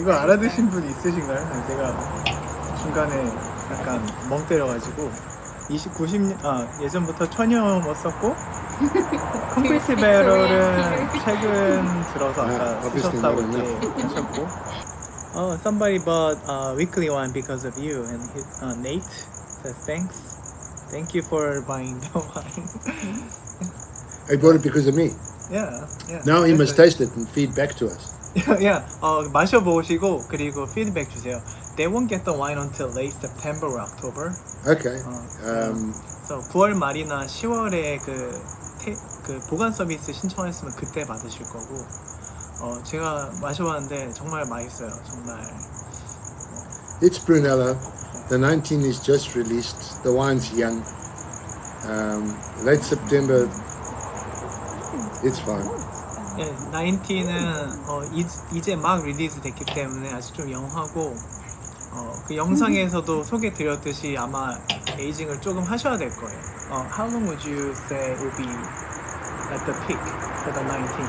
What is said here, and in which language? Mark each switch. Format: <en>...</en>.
<ko>이거 알아두신 분 있으신가요? 제가 중간에 약간 멍 때려가지고 90년 예전부터 천여 뭐 썼고 컴플리트 배럴은 최근 들어서 아까 쓰셨다고 이렇게 하셨고</ko> <en>somebody bought 위클리와인 because of you and Nate says thank you for buying the wine. He bought it because of me. Yeah. Now he must taste it and feed back to us.</en> <ko>마셔보시고 그리고 피드백 주세요.</ko> <en>They won't get the wine until late September or October. Okay.</en> <ko>그래서 9월 말이나 10월에 그 보관 서비스 신청했으면 그때 받으실 거고. 제가 마셔봤는데 정말 맛있어요. 정말.</ko> <en>It's Brunello. The 19 is just released. The wine's young. Late September. It's fine.</en> <ko>예, 19은 이제 막 리리즈 됐기 때문에 아직 좀 영하고 그 영상에서도 소개드렸듯이 아마 에이징을 조금 하셔야 될 거예요.</ko> <en>How long would you say will be at the peak for the 19?</en>